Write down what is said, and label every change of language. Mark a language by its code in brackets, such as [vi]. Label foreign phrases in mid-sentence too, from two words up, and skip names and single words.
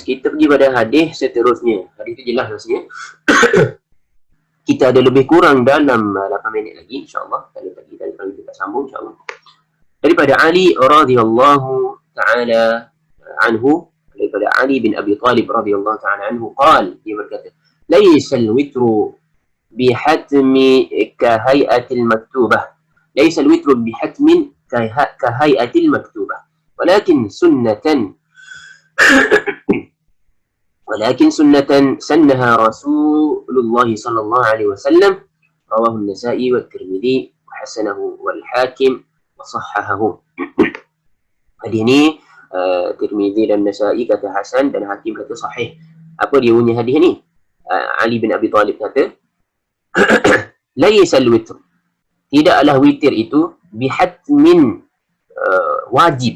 [ms] Kita pergi pada hadis seterusnya. Hadis itu jelas maksudnya. Kita ada lebih kurang dalam 8 minit lagi, insyaAllah. Kalau kita sambung, insyaAllah. Daripada Ali [ar] رضي الله تعالى عنه, [ms] daripada Ali bin Abi Talib [ar] رضي الله تعالى عنه, [ms] dia berkata, [ar] ليس الوتر بحتم كهيئة المكتوبة. ليس الوتر بحتم كهيئة المكتوبة. ولكن سنة سنها رسول الله صلى الله عليه وسلم رواه النسائي والترمذي وحسنه والحاكم وصححه. [ms] Hadis ni Tirmidzi dan Nasa'i kata hasan dan Hakim kata sahih. Apa dia punya hadis ni? Ali bin Abi Talib kata [ar] ليس الوتر, [ms] tidaklah witir itu bihatmin wajib.